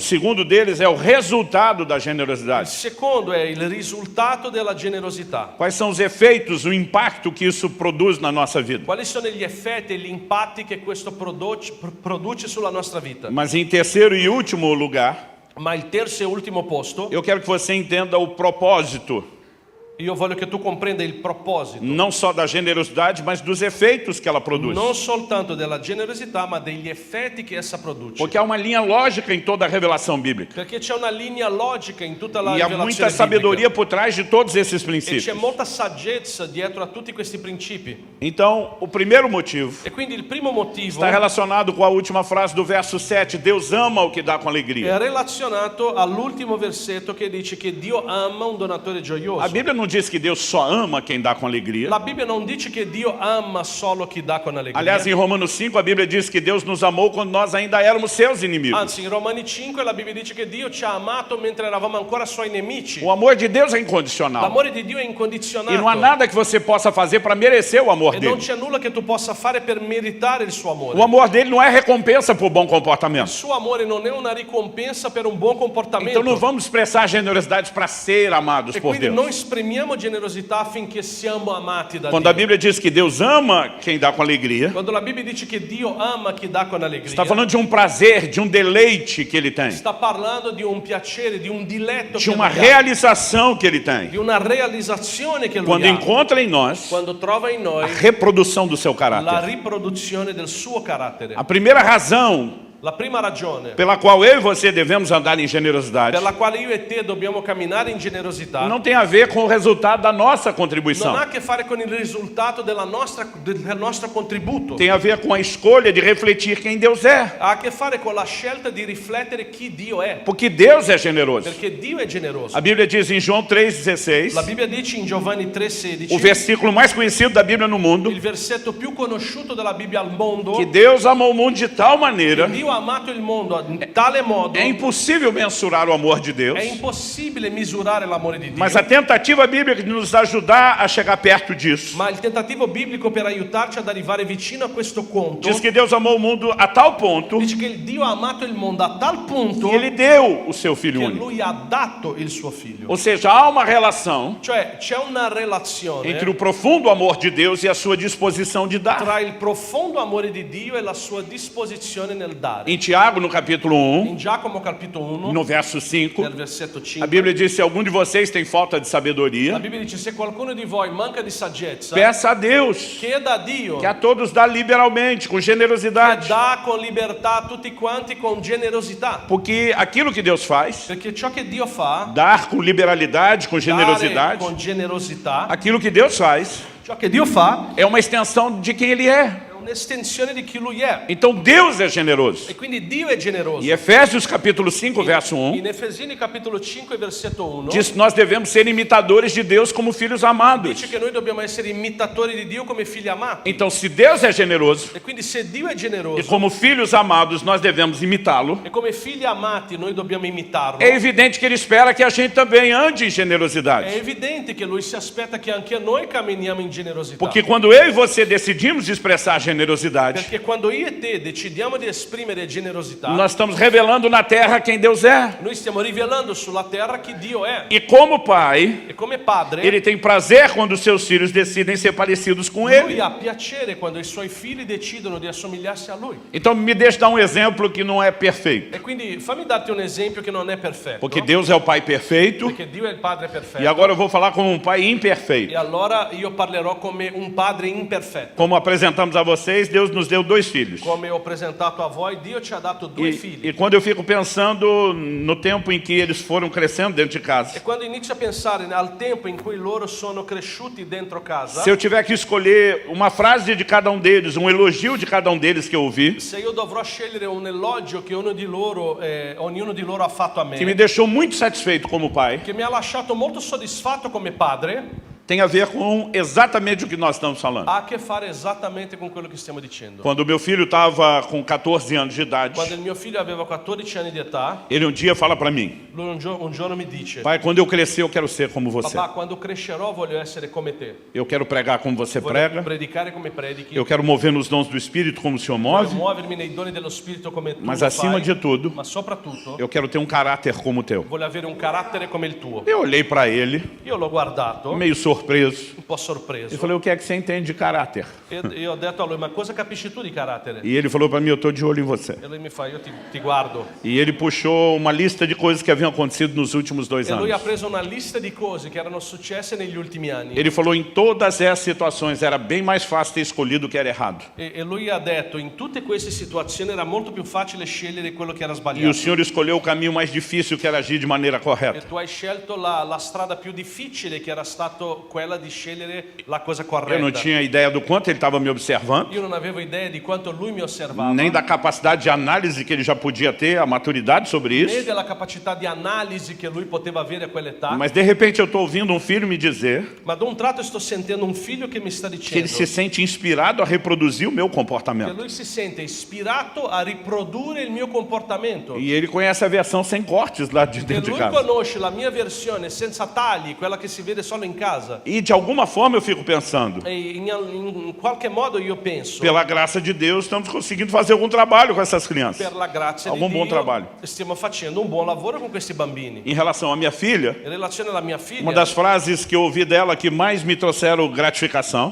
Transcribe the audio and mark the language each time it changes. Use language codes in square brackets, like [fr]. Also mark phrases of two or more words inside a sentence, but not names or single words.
[pt] O segundo deles é o resultado da [it] Il [pt] generosidade. [it] secondo è il risultato della generosità. [pt] Quais são os efeitos, o impacto que isso produz na nossa vida? [it] Quali sono gli effetti e gli impatti che questo produce sulla nostra vita? [pt] Mas em terceiro e último lugar, [it] Ma il terzo e ultimo posto, [pt] eu quero que você entenda o propósito, [it] io voglio che tu comprenda il proposito, [pt] não só da generosidade, mas dos efeitos que ela produz. [it] non soltanto della generosità, ma degli effetti che essa produce. [pt] Porque há uma linha lógica em toda a revelação bíblica. [it] Perché c'è una linea logica in tutta la [pt] E há [it] rivelazione [pt] muita sabedoria [it] biblica. [pt] por trás de todos esses [it] E c'è [pt] princípios. [it] molta saggezza dietro a tutti questi principi. [pt] Então, o primeiro motivo [it] E quindi il primo motivo [pt] está relacionado com a última frase do verso 7. Deus ama o que dá com [it] è [pt] alegria. [it] relazionato all'ultimo versetto che dice che Dio ama un donatore gioioso. [pt] A Bíblia não diz que Deus só ama quem dá com alegria. [it] La Bibbia non dice che Dio ama solo chi dà con allegria. [pt] Aliás, em Romanos 5, a Bíblia diz que Deus nos amou quando nós ainda éramos seus inimigos. [it] Anzi, in Romani 5 la Bibbia dice che Dio ci ha amato mentre eravamo ancora suoi nemici. [pt] O amor de Deus é incondicional. [it] L'amore di Dio è incondizionato. [pt] E não há nada que você possa fazer para merecer o amor [it] E non [pt] dele. [it] c'è nulla che tu possa fare per meritare il suo amore. [pt] O amor dele não é recompensa por bom [it] Il [pt] comportamento. [it] suo amore non è una ricompensa per un buon comportamento. [pt] Então não vamos expressar generosidade para ser amados [it] E [pt] por [it] quindi [pt] Deus. [it] noi esprimiamo generosità affinché siamo amati da [pt] Quando a [it] Dio. [pt] Bíblia diz que Deus ama quem dá com alegria, [it] Quando la Bibbia dice che Dio ama chi dà con allegria, [pt] está falando de um prazer, de um deleite que ele tem, [it] sta parlando di un piacere, di un diletto [pt] de [it] che [pt] uma [it] lui ha, [pt] realização que ele tem, [it] di una realizzazione che lui [pt] quando [it] ha, [pt] encontra em nós [it] quando trova in [pt] a [it] noi [pt] reprodução do seu [it] la [pt] caráter. [it] riproduzione del suo carattere. [pt] A primeira razão [it] La prima ragione [pt] pela qual eu e você devemos andar em generosidade [it] per la quale io e te dobbiamo camminare in generosità [pt] não tem a ver com o resultado da nossa contribuição. [it] non ha a che fare con il risultato del nostro contributo. [pt] Tem a ver com a escolha de refletir quem Deus é. [it] Ha a che fare con la scelta di riflettere chi Dio è. [pt] Porque Deus é generoso. [it] Perché Dio è generoso. [pt] A Bíblia diz em João 3,16, [it] La Bibbia dice in Giovanni [pt] o [it] 3,16, [pt] versículo mais conhecido da Bíblia no mundo, [it] il versetto più conosciuto della Bibbia al mondo, [pt] que Deus amou o mundo de tal maneira, [it] Dio ha amato il mondo in tale modo, [pt] é impossível mensurar o amor de Deus, [it] è impossibile misurare l'amore di Dio. [pt] mas a tentativa bíblica de nos ajudar a chegar perto disso, [it] Ma il tentativo biblico per aiutarci ad arrivare vicino a questo conto [pt] diz que Deus amou o mundo a tal ponto [it] dice che il Dio ha amato il mondo a tal punto [pt] que Ele deu o seu Filho [it] che [pt] único. [it] Lui ha dato il suo figlio. [pt] Ou seja, há uma relação [it] Cioè c'è una relazione [pt] entre o profundo amor de Deus e a sua disposição de dar. [it] tra il profondo amore di Dio e la sua disposizione nel dare. [pt] Em Tiago, no capítulo 1, [it] In Giacomo capitolo 1, [pt] no verso 5, [it] nel versetto [pt] a [it] 5, [pt] Bíblia diz: se algum de vocês tem falta de [it] la [pt] sabedoria, [it] Bibbia dice se qualcuno di voi manca di saggezza, [pt] peça a Deus, [it] chieda a Dio [pt] que a todos dá liberalmente, com [it] che [pt] generosidade. [it] dà con libertà a tutti quanti con generosità. [pt] Porque aquilo que Deus faz, [it] Perché ciò che Dio fa, [pt] dar com liberalidade, com [it] dare [pt] generosidade, [it] con generosità, [pt] aquilo que Deus faz [it] ciò che Dio fa [pt] é uma extensão de quem Ele é. [it] è un'estensione di chi Lui è. [pt] Então Deus é generoso. [it] E quindi Dio è generoso. [pt] E Efésios capítulo 5, verso 1, [it] In Efesini capitolo 5 versetto 1 [pt] diz que nós devemos ser imitadores de Deus como filhos amados. [it] dice che noi dobbiamo essere imitatori di Dio come figli amati. [pt] Então, se Deus é generoso, [it] E quindi se Dio è [pt] e [it] generoso [pt] como filhos amados nós devemos imitá-lo, [it] e come figli amati noi dobbiamo imitarlo, [pt] é evidente que Ele espera que a gente também ande em [it] è [pt] generosidade. [it] evidente che Lui si aspetta che anche noi camminiamo in generosità. [pt] Porque quando eu e você decidimos expressar generosidade, [it] Perché quando io e te decidiamo di esprimere generosità, [pt] nós estamos revelando na terra quem Deus é. [it] noi stiamo rivelando sulla terra chi Dio è. [pt] E como pai, [it] E come padre, [pt] Ele tem prazer quando os seus filhos decidem ser parecidos com Ele. [it] Lui ha piacere quando i suoi figli decidono di assomigliarsi a Lui. [pt] Então me deixa dar um exemplo que não é perfeito. [it] E quindi fammi darti un esempio che non è perfetto. [pt] Porque Deus é o Pai perfeito, [it] Perché Dio è il Padre perfetto. [pt] e agora eu vou falar como um pai imperfeito. [it] E allora io parlerò come un padre imperfetto. [pt] Como apresentamos a vocês, Deus nos deu 2 filhos. [it] Come ho presentato a voi, Dio ci ha dato due figli. [pt] E quando eu fico pensando no tempo em que eles foram crescendo dentro de [it] E [pt] casa, [it] quando inizio a pensare al tempo in cui loro sono cresciuti dentro casa, [pt] se eu tiver que escolher uma frase de cada um deles, um elogio de cada um deles que eu ouvi, [it] se io dovrò scegliere un elogio che ognuno di loro ha fatto a [pt] que me [it] me, [pt] deixou muito satisfeito como pai, [it] che mi ha lasciato molto soddisfatto come padre, [pt] tem a ver com exatamente o que nós estamos falando. [it] ha a che fare esattamente con quello che stiamo dicendo. [pt] Quando meu filho estava com 14 anos de idade, [it] Quando il mio figlio aveva 14 anni di età, [pt] ele um dia fala para mim: [it] lui un giorno mi dice: [pt] pai, quando eu crescer eu quero ser como você. [it] papà, quando crescerò voglio essere come te. [pt] Eu quero pregar como você [it] Voglio [pt] prega. [it] predicare come predichi. [pt] Eu quero mover nos dons do Espírito como o Senhor [it] Voglio [pt] move. [it] muovermi nei doni dello Spirito come tu [pt] Mas [it] lo [pt] acima [it] fai, [pt] de tudo, [it] ma soprattutto [pt] eu quero ter um caráter como o teu. [it] voglio avere un carattere come il tuo. [pt] Eu olhei para ele, [it] Io l'ho guardato, [pt] meio surpreso, [it] un po' sorpreso, [pt] e falei: o que é que você entende de caráter? [it] e ho detto a lui: ma cosa capisci tu di carattere? [pt] E ele falou para mim: eu estou de olho em você. [it] E lui mi fa: io ti guardo. [pt] E ele puxou uma lista de coisas que haviam acontecido nos últimos 2 [it] E lui ha [pt] anos. [it] preso una lista di cose che erano successe negli ultimi anni. [pt] Ele falou: em todas essas situações era bem mais fácil ter escolhido o que era errado. [it] E lui ha detto: in tutte queste situazioni era molto più facile scegliere quello che era [pt] E o [it] sbagliato. [pt] Senhor escolheu o caminho mais difícil, que era agir de maneira [it] E [pt] correta. [it] tu hai scelto la strada più difficile, che era stato quella di scegliere la cosa [pt] Eu não [it] corretta. [pt] tinha ideia do quanto ele estava me observando, [it] Io non avevo idea di quanto lui mi osservava, [pt] nem da capacidade de análise que ele já podia ter, a maturidade sobre [it] né [pt] isso. [it] della capacità di analisi che lui poteva avere a quell'età. [pt] Mas de repente eu estou ouvindo um filho me dizer [it] Ma da un tratto sto sentendo un figlio che mi sta [pt] que [it] dicendo [pt] ele se sente inspirado a reproduzir o meu [it] che [pt] comportamento. [it] lui si sente ispirato a riprodurre il mio comportamento. [pt] E ele conhece a versão sem cortes lá de [it] E [pt] dentro de [it] lui [pt] casa. [it] conosce la mia versione senza tagli, quella che si vede solo in casa. [pt] E de alguma forma eu fico pensando, [it] E in qualche modo io penso, [pt] pela graça de Deus, estamos conseguindo fazer algum trabalho com essas crianças. [it] per la grazia di [pt] Algum buon [it] Dio, [pt] trabalho. [it] stiamo facendo un buon lavoro con questi bambini. [pt] Em relação à minha filha, [it] In relazione alla mia [pt] uma [it] figlia, [pt] das frases que eu ouvi dela que mais me trouxeram gratificação,